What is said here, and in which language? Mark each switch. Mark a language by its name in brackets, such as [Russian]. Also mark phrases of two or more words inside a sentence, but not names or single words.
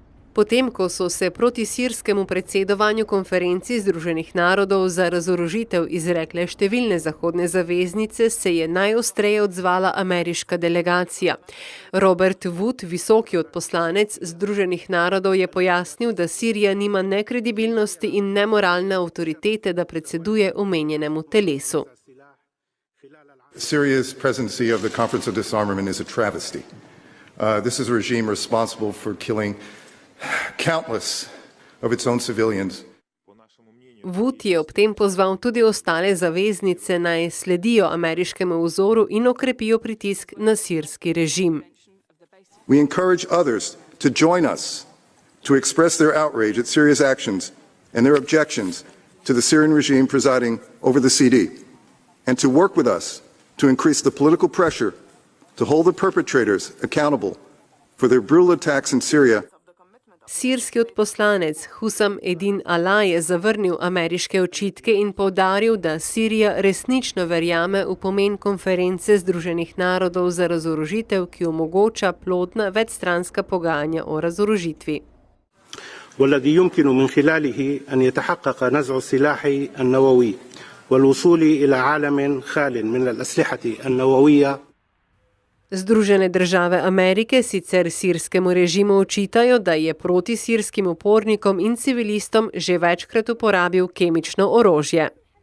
[Slovenian] Potem, ko so se proti sirskemu predsedovanju Konferenci Združenih narodov za razorožitev izrekle številne zahodne zaveznice, se je najostreje odzvala ameriška delegacija. Robert Wood, visoki odposlanec Združenih narodov, je pojasnil, da Sirija nima ne kredibilnosti in ne moralne avtoritete, da predseduje omenjenemu telesu. [English] Syria's presidency of the Conference of Disarmament is a travesty. This is a regime responsible for killing countless of its own civilians. [Slovenian] Wood je ob tem pozval tudi ostale zaveznice, naj sledijo ameriškemu vzoru in okrepijo pritisk na sirski režim. [English] We encourage others to join us to express their outrage at Syria's actions and their objections to the Syrian regime presiding over the CD, and to work with us to increase the political pressure to hold the perpetrators accountable for their brutal attacks in Syria. [Slovenian] Sirski odposlanec Hussam Edin Ala je zavrnil ameriške očitke in poudaril, da Sirija resnično verjame v pomen Konference Združenih narodov za razorožitev, ki omogoča plodna večstranska pogajanja o razorožitvi. [Arabic] والذي يمكن من خلاله أن يتحقق نزع السلاح النووي والوصول إلى عالم خال من الأسلحة النووية. [Slovenian] Združene države Amerike sicer sirskemu režimu očitajo, da je proti sirskim upornikom in civilistom že večkrat uporabil kemično orožje.